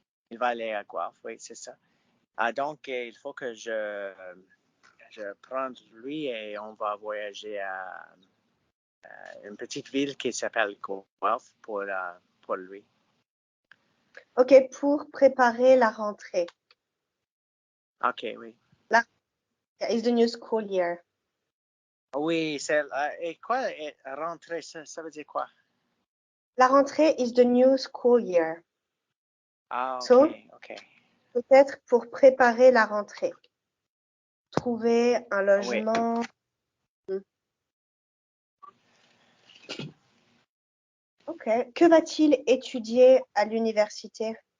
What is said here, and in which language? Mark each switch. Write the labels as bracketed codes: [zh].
[fr] Il va aller à Guelph, oui, c'est ça. Donc, il faut que je prenne lui et on va voyager à une petite ville qui s'appelle Guelph pour lui. OK, pour préparer la rentrée. OK, oui. [en] Is the new school year. [fr] Oui, et quoi, rentrer, ça veut dire quoi? [en] La rentrée is the new school year. Ah, So, OK. [fr] peut-être pour préparer la rentrée. Trouver un logement. OK. Que va-t-il étudier à l'université?